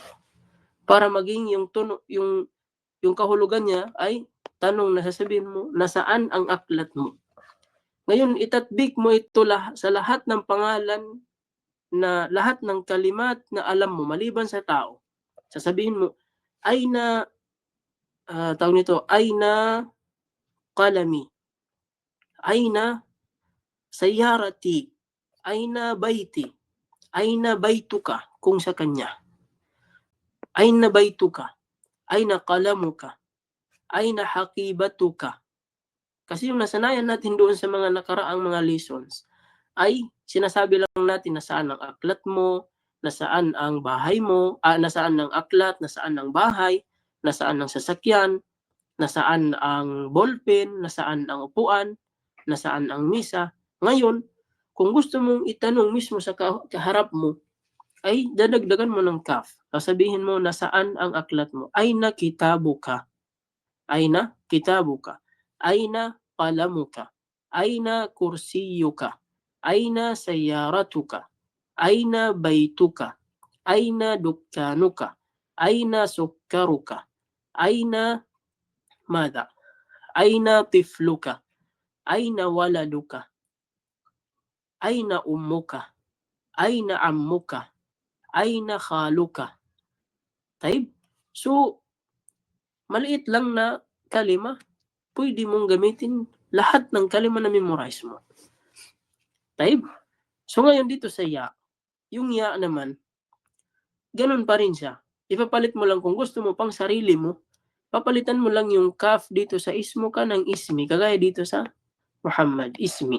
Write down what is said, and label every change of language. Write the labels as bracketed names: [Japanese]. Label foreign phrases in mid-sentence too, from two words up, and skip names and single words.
[Filipino] Para maging yung tono, yung kahulugan niya ay tanong na sasabihin mo, nasaan ang aklat mo? Ngayon, itatbik mo ito sa lahat ng pangalan na lahat ng kalimat na alam mo maliban sa tao. Sasabihin mo, aina, tawag nito, [Arabic] أين قلمي، أين سيارتي، أين بيتي، أين بيتك, [Filipino] kung sa kanya. [Arabic] أين بيتك، أين قلمك، أين حقيبتك. [Filipino] Kasi yung nasanayan natin doon sa mga nakaraang mga lessons, ay sinasabi lang natin nasaan ang aklat mo, nasaan ang bahay mo, nasaan ang aklat, nasaan ang bahay, nasaan ang sasakyan, nasaan ang ballpen, nasaan ang upuan, nasaan ang misa. Ngayon, kung gusto mong itanong mismo sa kaharap mo, ay dadagdagan mo ng kaf. Sasabihin mo, nasaan ang aklat mo? [Arabic] أين كتابك. أين كتابك. أين قلمك. أين كرسيك. أين سيارتك. أين بيتك. أين دكانك. أين سكرك. أين مادة. أين طفلك. أين ولدك. أين أمك. أين عمك. أين خالك. Taib. [Filipino] So, maliit lang na kalima, pwede mong gamitin lahat ng kalima na memorize mo. Taib. So ngayon dito sa ya, yung ya naman, ganun pa rin siya. Ipapalit mo lang kung gusto mo pang sarili mo, papalitan mo lang yung kaf dito sa ismo ka ng ismi, kagaya dito sa Muhammad, ismi.